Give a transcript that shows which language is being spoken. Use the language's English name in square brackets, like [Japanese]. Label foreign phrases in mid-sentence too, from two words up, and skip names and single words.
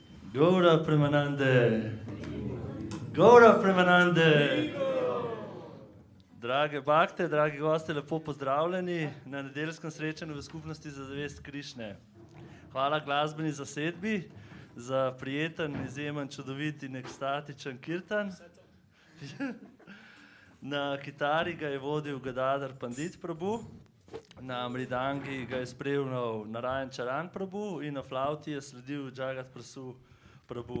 [Slovenian] Gaura Premanande. Gaura Premanande. Drage bakte, dragi gosti, lepo pozdravljeni na nedeljskem srečanju v skupnosti za zavest Krišne. Hvala glasbeni zasedbi za prijeten, izjemen, čudovit in ekstatičen kirtan. Na kitari ga je vodil Gadadhar Pandit Prabhu, na mridangi ga je spremljal Narayan Charan Prabhu in na flauti je sledil Jagat Prasu Prabhu.